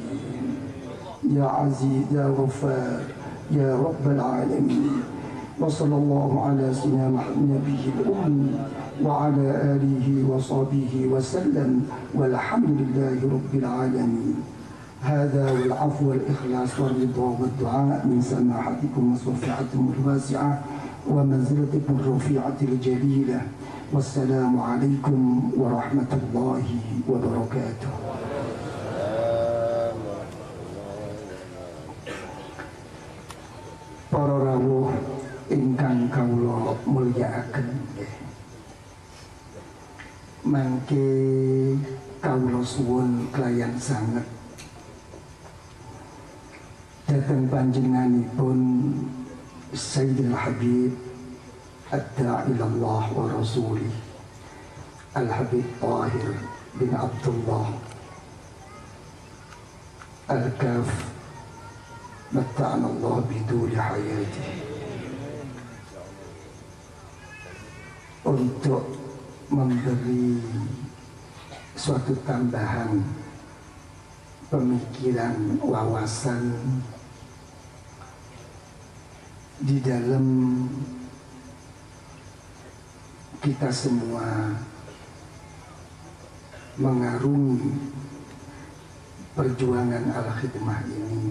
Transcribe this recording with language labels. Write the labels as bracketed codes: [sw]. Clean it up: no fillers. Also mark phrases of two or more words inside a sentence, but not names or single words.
[ar] يا عزيز يا غفار يا رب العالمين وصلى الله على سيدنا النبي الأمي وعلى آله وصحبه وسلم والحمد لله رب العالمين. هذا والعفو والإخلاص والرضا والدعاء من سماحتكم وصفحتكم الواسعة ومنزلتكم الرفيعة الجليلة. والسلام عليكم ورحمة الله وبركاته. [jv] Para rawuh ingkang kawula mulyakaken, mangke kawula suwun kelayan sanget dateng panjenenganipun [ar] سيد الحبيب الداعي إلى الله ورسوله الحبيب طاهر بن عبد الله الكاف متعنا الله بطول حياته, [id] untuk memberi suatu tambahan pemikiran, wawasan di dalam kita semua mengarungi perjuangan al-khidmah ini.